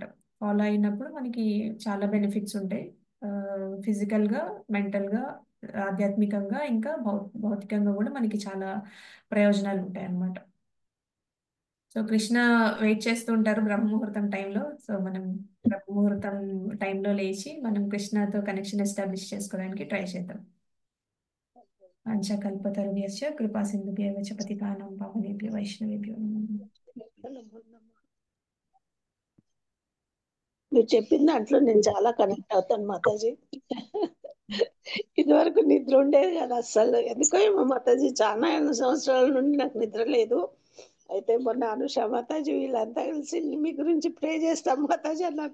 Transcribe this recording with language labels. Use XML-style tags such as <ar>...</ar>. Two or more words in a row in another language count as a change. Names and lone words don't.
<te>ఫాలో అయినప్పుడు మనకి చాలా బెనిఫిట్స్ ఉంటాయి. ఫిజికల్‌గా, మెంటల్‌గా, ఆధ్యాత్మికంగా ఇంకా భౌతికంగా గూడా మనకి చాలా ప్రయోజనాలుంటాయన్నమాట. సో, కృష్ణ వెయిట్ చేస్తూ ఉంటారు బ్రహ్మముహూర్తం టైంలో. సో, మనం బ్రహ్మముహూర్తం టైంలో లేచి మనం కృష్ణతో</te> <en>connection establish</en> <te>చేసుకోవడానికి ట్రై చేద్దాం.</te> <sa>వాంఛాకల్పతరుభ్యశ్చ కృపా సింధుభ్యెవ చ పతితానాం పావనేభ్యో వైష్ణవేభ్యో నమో నమః.</sa> <te>మీరు చెప్పిన దాంట్లో నేను చాలా కనెక్ట్ అవుతాను మాతాజీ. ఇదివరకు నిద్ర ఉండేది కాదు అస్సలు. ఎందుకో ఏమో మాతాజీ చాలా సంవత్సరాల నుండి నాకు నిద్ర లేదు. అయితే మొన్న అనుష మాతాజీ వీళ్ళంతా కలిసి మీ గురించి ప్రే చేస్తాం మాతాజీ అన్నారు.</te>